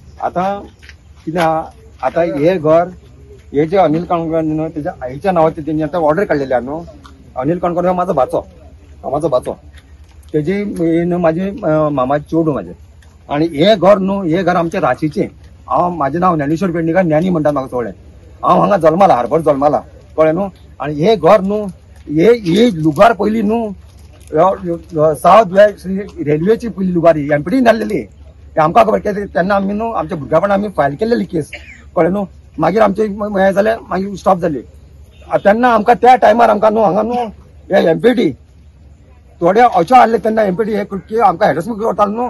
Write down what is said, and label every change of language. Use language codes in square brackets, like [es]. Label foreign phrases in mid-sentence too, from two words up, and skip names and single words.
[mr] आता कित्याक आता हे घर हे जे अनिल काणकोण त्याच्या आईच्या नावाचे त्यांनी आता ऑर्डर काढलेली आहे न्हू. [kok] अनिल काणकोण माझा भाचो तेजी माझे मामाचे चेडू माझे. [mr] आणि हे घर न्हू हे घर आमच्या राशीचे. माझे नाव ज्ञानेश्वर पेडणेकर ज्ञानी म्हणतात म्हाका सगळे. [kok] हांव हांगा जल्माला हार्बर जल्माला कळ्ळें न्हू. आणि हे घर न्हू हे लुगार पयलीं न्हू [en] South West [kok] रेल्वेची पयली लुगार एमपीडी नासलेली आमकां खबर तेन्ना आमी न्हू आमच्या भुरगेपणान आमी फायल केलेली केस कळ्ळें न्हू. मागीर आमचे हे जालें मागीर स्टॉप जाली. तेन्ना आमकां त्या टायमार आमकां न्हू हांगा न्हू हे एमपीडी थोडे अशें आहले तेन्ना एमपीडी हे की आमकां हॅरसमेंट करताले न्हू.